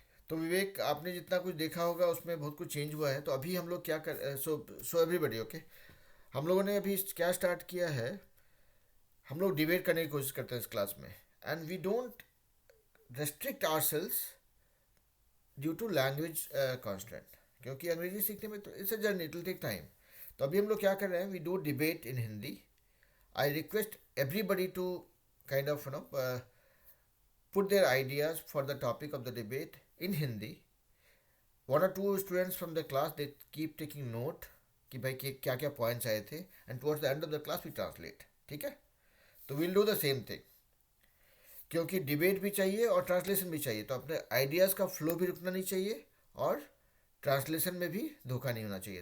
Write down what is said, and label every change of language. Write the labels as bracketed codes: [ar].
[hi] तो विवेक, आपने जितना कुछ देखा होगा उसमें बहुत कुछ चेंज हुआ है. तो अभी हम लोग क्या कर, [en] so everybody okay, [hi] हम लोगों ने अभी क्या स्टार्ट किया है, हम लोग डिबेट करने की कोशिश करते हैं इस क्लास में. [en] and we don't restrict ourselves due to language constant, [hi] क्योंकि अंग्रेजी सीखने में तो [en] It's a journey, it will take time. [hi] तो अभी हम लोग क्या कर रहे हैं, [en] We do debate in Hindi. I request everybody to kind of put their ideas for the topic of the debate in Hindi. One or two students from the class, they keep taking note [hi] कि भाई क्या क्या points आए थे, [en] And towards the end of the class we translate. [hi] ठीक है. [en] तो will do the same thing, [hi] क्योंकि डिबेट भी चाहिए और ट्रांसलेशन भी चाहिए. तो अपने आइडियाज़ का फ्लो भी रुकना नहीं चाहिए और ट्रांसलेशन में भी धोखा नहीं होना चाहिए.